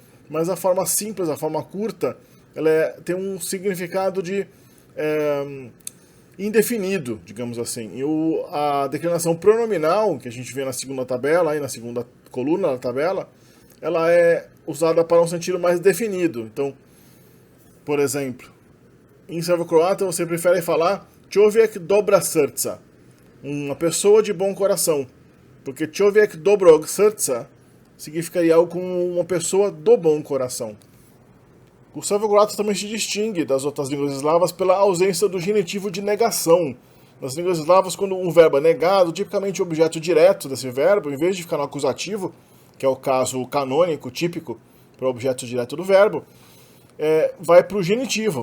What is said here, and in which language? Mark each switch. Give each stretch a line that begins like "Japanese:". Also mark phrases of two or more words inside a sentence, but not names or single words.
Portuguese: Mas a forma simples, a forma curta, ela tem um significado de indefinido, digamos assim. E a declinação pronominal, que a gente vê na segunda tabela, aí na segunda coluna da tabela, ela é usada para um sentido mais definido. Então, por exemplo, em servo-croata você prefere falar
Croatian: Čovjek dobra srca,
Portuguese: uma pessoa de bom coração, porque
Croatian: Čovjek dobrog srca
Portuguese: significaria algo como uma pessoa do bom coração. O servo-croata também se distingue das outras línguas eslavas pela ausência do genitivo de negação. Nas línguas eslavas, quando um verbo é negado, tipicamente o objeto direto desse verbo, em vez de ficar no acusativo, que é o caso canônico, típico, para o objeto direto do verbo, vai para o genitivo.